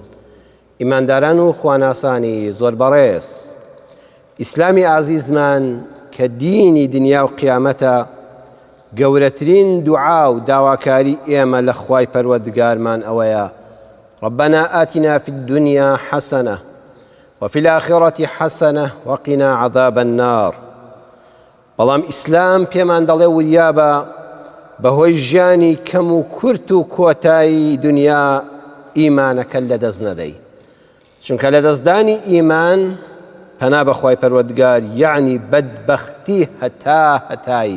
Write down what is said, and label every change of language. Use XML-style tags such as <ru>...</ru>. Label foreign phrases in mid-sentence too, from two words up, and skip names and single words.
<ckb>إمان دارانو خواناساني زور بريس إسلامي عزيز من كديني دنيا وقيامتا قورترين دعاء وداواكاري إيما لخواي پروردگار من أويا</ckb> <ar>ربنا آتنا في الدنيا حسنة وفي الآخرة حسنة وقنا عذاب النار.</ar> <ckb>بەڵام ئیسلام پێمان دەڵێ وریابە بەهۆی ژیانی کەم و کورت و کۆتایی دنیا ئیمانەکە لەدەست نەدەی، چونکە لە دەستدانی ئیمان پەنا بەخوای پەروەردگار یعنی بەدبەختی هەتایی.</ckb>